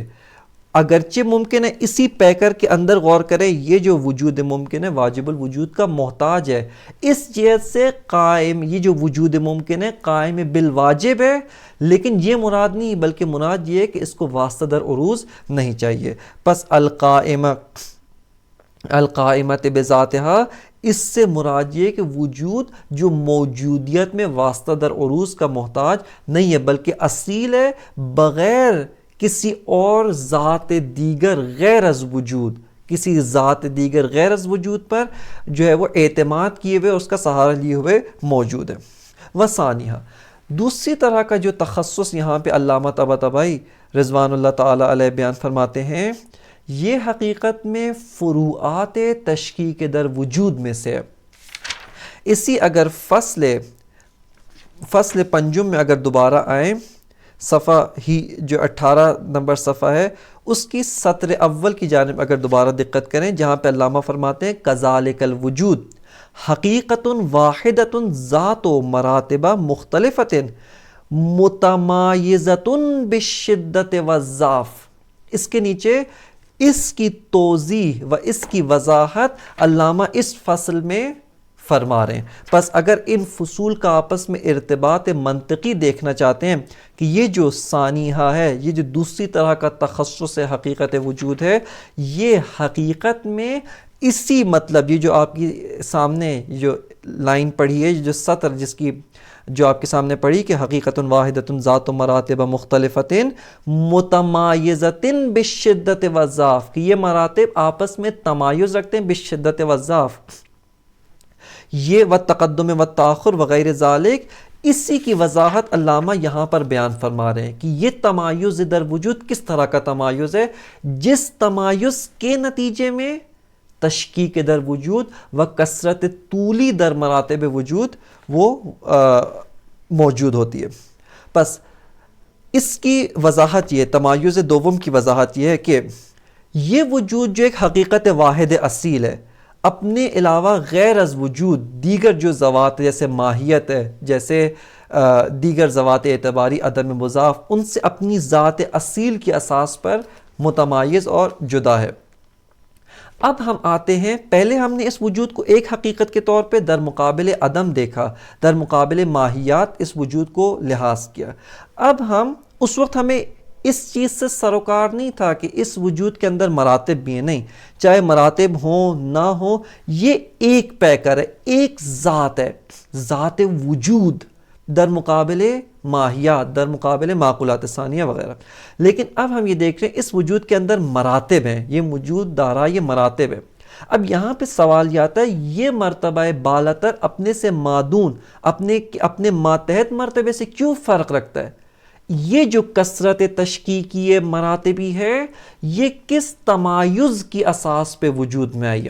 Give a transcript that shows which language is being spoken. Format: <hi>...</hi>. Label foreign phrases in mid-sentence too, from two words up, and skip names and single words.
<ur>اگرچہ ممکن ہے اسی پیکر کے اندر غور کریں، یہ جو وجود ممکن ہے واجب الوجود کا محتاج ہے، اس جہت سے قائم یہ جو وجود ممکن ہے قائم بالواجب ہے، لیکن یہ مراد نہیں بلکہ مراد یہ ہے کہ اس کو واسطہ در عروض نہیں چاہیے. پس</ur> <ar>القائمت بذاتہا،</ar> <ur>اس سے مراد یہ کہ وجود جو موجودیت میں واسطہ در عروض کا محتاج نہیں ہے بلکہ اصیل ہے، بغیر کسی اور ذات دیگر غیر از وجود، کسی ذات دیگر غیر از وجود پر جو ہے وہ اعتماد کیے ہوئے، اس کا سہارا لیے ہوئے موجود ہے. وثانیہ، دوسری طرح کا جو تخصص یہاں پہ علامہ طباطبائی رضوان اللہ تعالی علیہ بیان فرماتے ہیں، یہ حقیقت میں فروعات تشکیک در وجود میں سے ہے. اسی اگر فصل پنجم میں اگر دوبارہ آئیں، صفحہ ہی جو 18 نمبر صفحہ ہے اس کی سطر اول کی جانب اگر دوبارہ دقت کریں، جہاں پہ علامہ فرماتے ہیں</ur> <ar>کذالک الوجود حقیقت واحدۃ ذات و مراتب مختلفۃ متمایزۃ بالشدۃ والضعف.</ar> <ur>اس کے نیچے اس کی توضیح و اس کی وضاحت علامہ اس فصل میں فرما رہے ہیں. پس اگر ان فصول کا آپس میں ارتباط منطقی دیکھنا چاہتے ہیں کہ یہ جو ثانیہ ہے، یہ جو دوسری طرح کا تخصص حقیقت وجود ہے، یہ حقیقت میں اسی مطلب، یہ جو آپ کی سامنے جو لائن پڑھی ہے، جو سطر جس کی جو آپ کے سامنے پڑھی کہ</ur> <ar>حقیقت واحدۃ ذات و مراتب مختلفۃ متمایزۃ بالشدۃ والضعف،</ar> <ur>کہ یہ مراتب آپس میں تمایز رکھتے ہیں</ur> <ar>بالشدت والضعف،</ar> <ur>یہ</ur> <ar>والتقدم والتاخر وغیر ذالک.</ar> <ur>اسی کی وضاحت علامہ یہاں پر بیان فرما رہے ہیں کہ یہ تمایز در وجود کس طرح کا تمایز ہے، جس تمایز کے نتیجے میں تشکیک در وجود و کثرت طولی در مراتب وجود وہ موجود ہوتی ہے. پس اس کی وضاحت یہ، تمایز دوم کی وضاحت یہ ہے کہ یہ وجود جو ایک حقیقت واحد اصیل ہے، اپنے علاوہ غیر از وجود دیگر جو ذوات جیسے ماہیت ہے، جیسے دیگر ذوات اعتباری عدم مضاف، ان سے اپنی ذات اصیل کی اساس پر متمایز اور جدا ہے. اب ہم آتے ہیں، پہلے ہم نے اس وجود کو ایک حقیقت کے طور پہ در مقابل عدم دیکھا، در مقابل ماہیات اس وجود کو لحاظ کیا. اب ہم اس وقت ہمیں اس چیز سے سروکار نہیں تھا کہ اس وجود کے اندر مراتب بھی ہیں، نہیں، چاہے مراتب ہوں نہ ہوں، یہ ایک پیکر ہے، ایک ذات ہے، ذات وجود در مقابل ماہیات، در مقابل معقولات ثانیہ وغیرہ. لیکن اب ہم یہ دیکھ رہے ہیں اس وجود کے اندر مراتب ہیں، یہ وجود دارا یہ مراتب ہے. اب یہاں پہ سوال یہ آتا ہے، یہ مرتبہ بالاتر اپنے سے مادون، اپنے ماتحت مرتبے سے کیوں فرق رکھتا ہے؟ یہ جو کثرت تشکیکی مراتبی ہے، یہ کس تمایز کی اساس پہ وجود میں آئی ہے؟</ur>